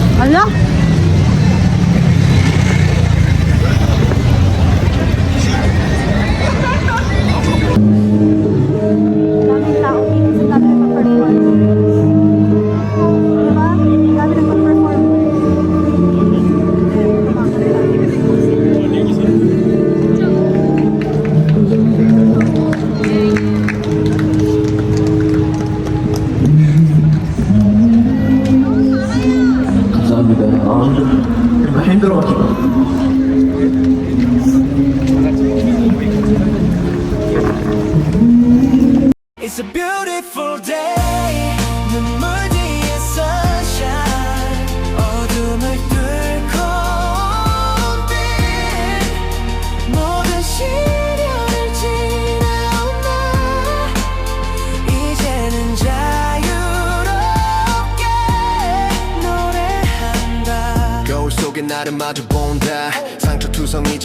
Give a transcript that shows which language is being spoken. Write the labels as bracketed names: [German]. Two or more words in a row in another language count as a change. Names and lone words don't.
[Filipino] Hala? Daming tao dito sa tabi mag-perform. Diba? Dami nag-perform. [Korean] 감사합니다. 정말 힘들어가지고. [English] It's a beautiful day [Korean] 눈물 뒤에 sunshine 어둠을 뚫고 빛 모든 시련을 지나온 나 이제는 자유롭게 노래한다 거울 속에 나를 마주 본다 상처투성이